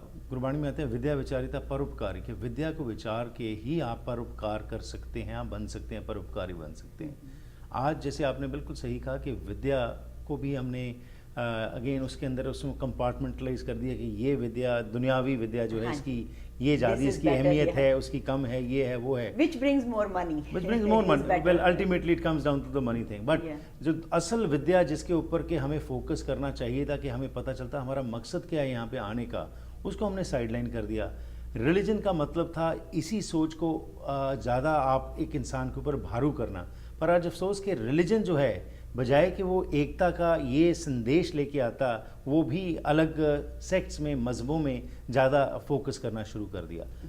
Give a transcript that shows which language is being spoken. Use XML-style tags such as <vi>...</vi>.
<hi>गुरबाणी में आते हैं विद्या विचारिता परोपकारी, कि विद्या को विचार के ही आप परोपकार कर सकते हैं, आप बन सकते हैं, परोपकारी बन सकते हैं। आज जैसे आपने बिल्कुल सही कहा कि विद्या को भी हमने अगेन उसके अंदर उसमें कंपार्टमेंटलाइज कर दिया कि ये विद्या, दुनियावी विद्या जो है, इसकी ये ज़्यादा, इसकी अहमियत है, उसकी कम है, ये है, वो है।</hi> <en>Which brings more money. Which brings more money. Well, ultimately it comes down to the money thing.</en> <hi>But जो असल विद्या जिसके ऊपर के हमें फोकस करना चाहिए था, कि हमें पता चलता हमारा मकसद क्या है यहाँ पे आने का, उसको हमने साइडलाइन कर दिया। रिलीजन का मतलब था इसी सोच को ज़्यादा आप एक इंसान के ऊपर भारू करना। पर आज अफसोस कि रिलीजन जो है, बजाय कि वो एकता का ये संदेश लेके आता, वो भी अलग सेक्ट्स में, मजहबों में ज़्यादा फोकस करना शुरू कर दिया।</hi>